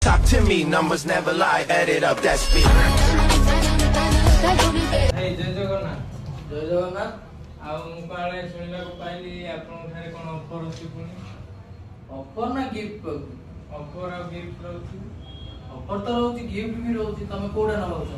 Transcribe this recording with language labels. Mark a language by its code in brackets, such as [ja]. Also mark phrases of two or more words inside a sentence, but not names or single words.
[en] Talk to me, numbers never lie, add it up, that's me. [or] Hey, ଜୟ ଜଗନ୍ନାଥ। ଜୟ ଜଗନ୍ନାଥ। ଆଉ ମୁଁ କାଳେ ଶୁଣିବାକୁ ପାଇଲି ଆପଣଙ୍କ ଠାରେ କ'ଣ ଅଫର ଅଛି ପୁଣି? ଅଫର ନା ଗିଫ୍ଟ ରହୁଛି? ଅଫର ଆଉ ଗିଫ୍ଟ ରହୁଛି। ଅଫର ତ ରହୁଛି, ଗିଫ୍ଟ ବି ରହୁଛି। ତମେ କୋଉଟା ନେବାକୁ ଚାହୁଁଛ?